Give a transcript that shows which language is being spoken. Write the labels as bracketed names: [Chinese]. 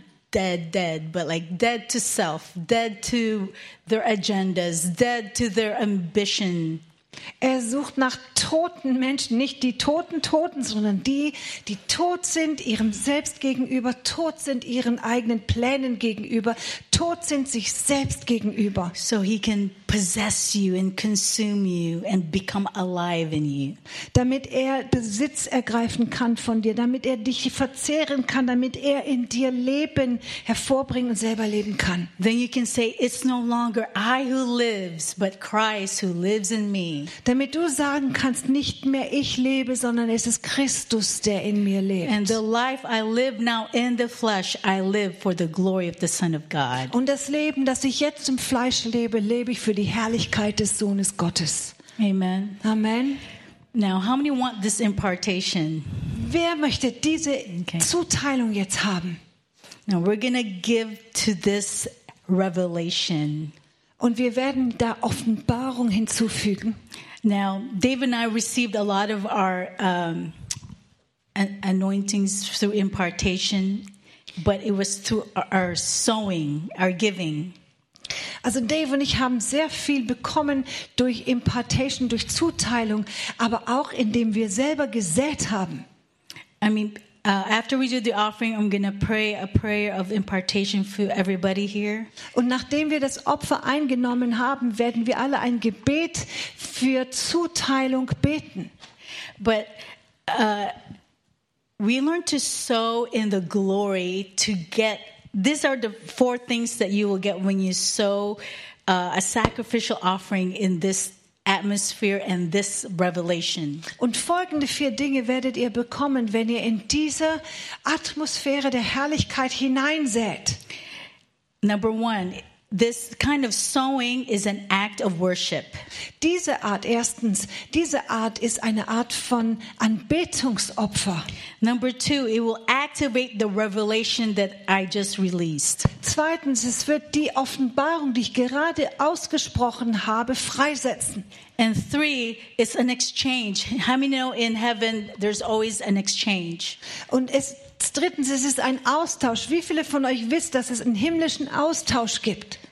[English] dead, but like dead to self, dead to their agendas, dead to their ambition. [German] Er sucht nach toten Menschen, nicht die Toten, sondern die, die tot sind ihrem Selbst gegenüber, tot sind ihren eigenen Plänen gegenüber, tot sind sich selbst gegenüber. [English] So he can possess you and consume you and become alive in you. [German] Damit er Besitz ergreifen kann von dir, damit er dich verzehren kann, damit er in dir Leben hervorbringen und selber leben kann. [English] Then you can say, it's no longer I who lives, but Christ who lives in me. [German] Damit du sagen kannst, nicht mehr ich lebe, sondern es ist Christus, der in mir lebt. [English] And the life I live now in the flesh, I live for the glory of the Son of God. [German] Und das Leben, das ich jetzt im Fleisch lebe, lebe ich für die Herrlichkeit des Sohnes Gottes. [English] Amen. [German] Amen. [English] Now, how many want this impartation? [German] Wer möchte diese Zuteilung jetzt haben? [English] Now, we're gonna give to this revelation. [German] Und wir werden da Offenbarung hinzufügen. [English] Now, Dave and I received a lot of our anointings through impartation, but it was through our sowing, our giving. [German] Also Dave und ich haben sehr viel bekommen durch Impartation, durch Zuteilung, aber auch indem wir selber gesät haben. [English] I mean, after we do the offering, I'm going to pray a prayer of impartation for everybody here. [German] Und nachdem wir das Opfer eingenommen haben, werden wir alle ein Gebet für Zuteilung beten. [English] But we learn to sow in the glory to get. These are the four things that you will get when you sow a sacrificial offering in this atmosphere and this revelation. [German] Und folgende vier Dinge werdet ihr bekommen, wenn ihr in diese Atmosphäre der Herrlichkeit hineinsät. [English] Number one, this kind of sowing is an act of worship. [German] Diese Art, erstens, diese Art ist eine Art von Anbetungsopfer. [English] Number two, it will activate the revelation that I just released. [German] Zweitens, es wird die Offenbarung, die ich gerade ausgesprochen habe, freisetzen. [English] And three, it's an exchange. How many know in heaven there's always an exchange? [German] Und es drittens, es ist ein Austausch. Wie viele von euch wissen, dass es einen himmlischen Austausch gibt?